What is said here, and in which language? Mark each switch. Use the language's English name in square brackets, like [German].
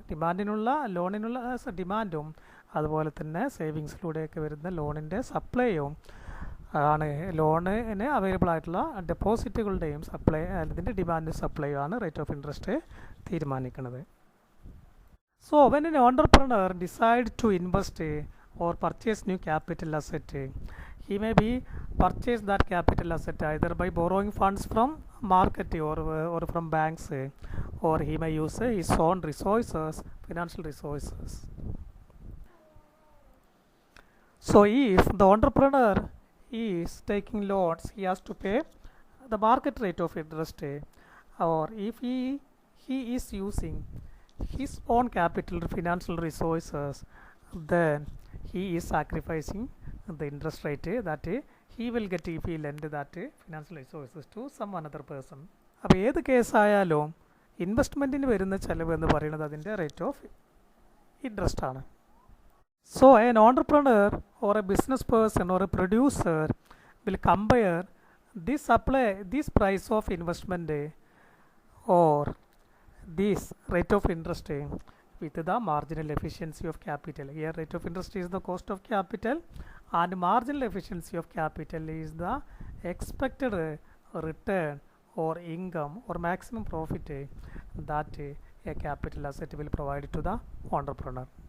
[Malayalam] ഡിമാൻഡിനുള്ള ലോണിനുള്ള ഡിമാൻഡും അതുപോലെ തന്നെ സേവിങ്സിലൂടെയൊക്കെ വരുന്ന ലോണിൻ്റെ സപ്ലൈയും ആണ് ലോണിന് അവൈലബിൾ ആയിട്ടുള്ള ഡെപ്പോസിറ്റുകളുടെയും സപ്ലൈ, അതിൻ്റെ ഡിമാൻഡ് സപ്ലൈയും ആണ് റേറ്റ് ഓഫ് ഇൻട്രസ്റ്റ് തീരുമാനിക്കുന്നത്. [English] So when an entrepreneur decides to invest or purchase new capital asset, he may be purchase that capital asset either by borrowing funds from market or from banks, or he may use his own resources, financial resources. So if the entrepreneur is taking loans, he has to pay the market rate of interest, or if he is using his own capital financial resources, then he is sacrificing the interest rate that he will get if he lend that financial resources to some another person. [Malayalam] അപ്പോൾ ഏത് കേസായാലും ഇൻവെസ്റ്റ്മെൻറ്റിന് വരുന്ന ചിലവ് എന്ന് പറയുന്നത് അതിൻ്റെ rate of interest ആണ്. [English] So an entrepreneur or a business person or a producer will compare this price of investment or this rate of interest with the marginal efficiency of capital. Here rate of interest is the cost of capital and marginal efficiency of capital is the expected return or income or maximum profit that a capital asset will provide to the entrepreneur.